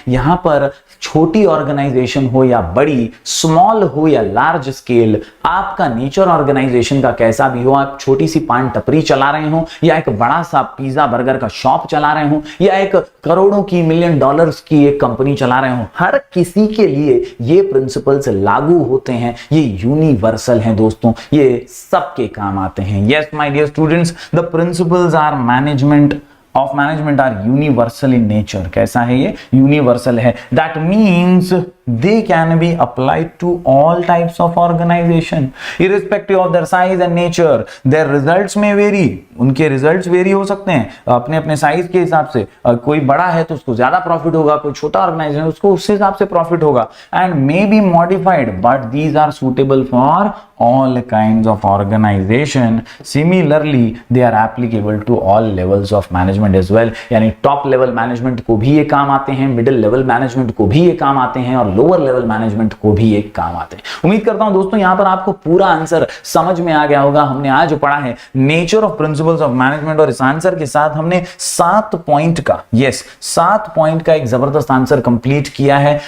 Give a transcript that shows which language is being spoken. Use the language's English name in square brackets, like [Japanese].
[Hindi] यहां पर छोटी ऑर्गेनाइजेशन हो या बड़ी, स्मॉल हो या लार्ज स्केल, आपका नेचर ऑर्गेनाइजेशन का कैसा भी हो, आप छोटी सी पान टपरी चला रहे हो या एक बड़ा सा पिज्जा बर्गर का शॉप चला रहे हो या एक करोड़ों की, मिलियन डॉलर्स की एक कंपनी चला रहे हो, हर किसी के लिए ये प्रिंसिपल्स लागू होते हैं। ये यूनिवर्सल हैं दोस्तों, ये सबके काम आते हैं। [English] Yes my dear students, the principles are management of management are universal in nature। [Hindi] कैसा है ये? यूनिवर्सल है। [English] That means they can be applied to all types of organization irrespective of their size and nature। Their results may vary। [Hindi] उनके results very हो सकते हैं अपने अपने साइज के हिसाब से। कोई बड़ा है तो उसको ज्यादा प्रॉफिट होगा, कोई छोटा ऑर्गेनाइजेशन उसको उस हिसाब से प्रॉफिट होगा। [English] And may be modified, but these are suitable for all kinds of organization। Similarly they are applicable to all levels of management as well। [Hindi] यानी टॉप लेवल मैनेजमेंट को भी ये काम आते हैं, मिडिल लेवल मैनेजमेंट को भी ये काम आते हैं, और लोअर लेवल मैनेजमेंट को भी ये काम आते हैं। उम्मीद करता हूं दोस्तों यहां पर आपको पूरा आंसर समझ में आ गया होगा। हमने आज पढ़ा है nature of principles of management, और इस आंसर के साथ हमने 7 पॉइंट का, यस 7 पॉइंट का एक जबरदस्त आंसर कंप्लीट किया है।